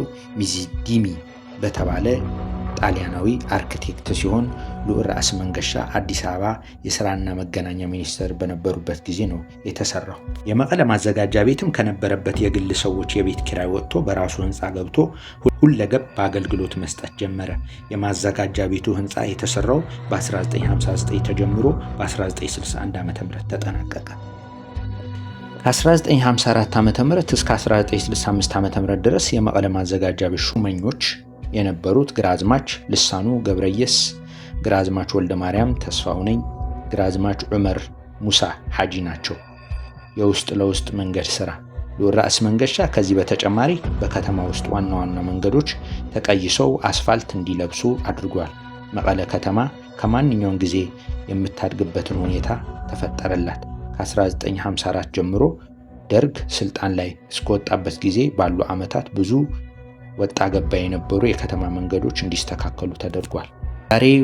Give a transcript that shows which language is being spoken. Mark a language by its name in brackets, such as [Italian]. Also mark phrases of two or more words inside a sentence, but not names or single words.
[Amharic] ሚዚዲሚ በተባለ ጣሊያናዊ አርክቴክት ሲሆን ልዑል ራስ መንገሻ አዲስ አበባ የስራና መገናኛ ሚኒስትር በነበሩበት ጊዜ ነው የተሰራው። የመቀለ ማዘጋጃ ቤትም ከነበረበት የግል ሰዎች የቤት ኪራይ ወጥቶ በራሱ ህንፃ ገብቶ ሁለገብ አገልግሎት መስጠት ጀመረ። የማዘጋጃ ቤቱ ህንፃ የተሰራው በ1959 ተጀምሮ በ1961 ዓ.ም ተጠናቀቀ። ከ1954 ዓ.ም እስከ 1965 ዓ.ም ድረስ የመቀለ ማዘጋጃ ቤት ሹመኞች የነበሩት ግራዝማች ልሳኑ ገብረየስ፣ ግራዝማች ወልደ ማርያም ተስፋሁነኝ፣ ግራዝማች ዑመር ሙሳ ሐጂ ናቸው። የውስጥ ለውስጥ መንገድ ስራ ልዑል ራስ መንገሻ ከዚህ በተጨማሪ በከተማ ውስጥ ዋና ዋና መንገዶች ተቀይሰው አስፋልት እንዲለብሱ አድርጓል። መቀለ ከተማ ከማንኛውም ጊዜ የምታድግበትን ሁኔታ ተፈጠረላት። ከ1954 ጀምሮ ደርግ ስልጣን ላይ እስከወጣበት ጊዜ ባሉ ዓመታት ብዙ ወጣ ገባ የነበሩ የከተማ መንገዶች እንዲስተካከሉ ተደርጓል። ዛሬ